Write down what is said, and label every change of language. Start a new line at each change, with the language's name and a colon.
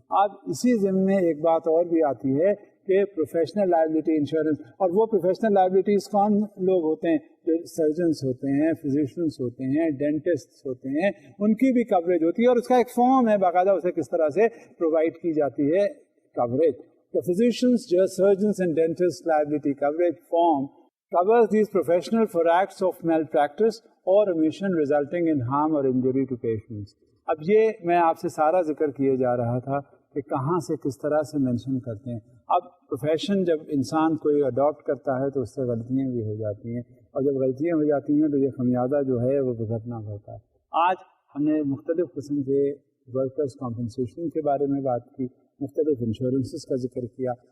Urdu: اب اسی ضمن میں ایک بات اور بھی آتی ہے کہ پروفیشنل لائبلٹی انشورنس، اور وہ پروفیشنل لائبلٹیز کون لوگ ہوتے ہیں؟ جو سرجنس ہوتے ہیں، فزیشینس ہوتے ہیں، ڈینٹسٹ ہوتے ہیں، ان کی بھی کوریج ہوتی ہے، اور اس کا ایک فارم ہے باقاعدہ اسے کس طرح سے پرووائڈ کی جاتی ہے coverage.
English: The physicians, surgeons and dentists liability coverage form covers these professionals for acts of malpractice or omission resulting in harm or injury to patients.
Urdu: اب یہ میں آپ سے سارا ذکر کیے جا رہا تھا کہ کہاں سے کس طرح سے مینشن کرتے ہیں. اب پروفیشن جب انسان کوئی اڈاپٹ کرتا ہے تو اس سے غلطیاں بھی ہو جاتی ہیں، اور جب غلطیاں ہو جاتی ہیں تو یہ خمیازہ جو ہے وہ بھگتنا ہوتا ہے. آج ہم نے مختلف قسم کے ورکرز کمپنسیشن کے بارے میں بات کی، مختلف انشورنسز کا ذکر کیا.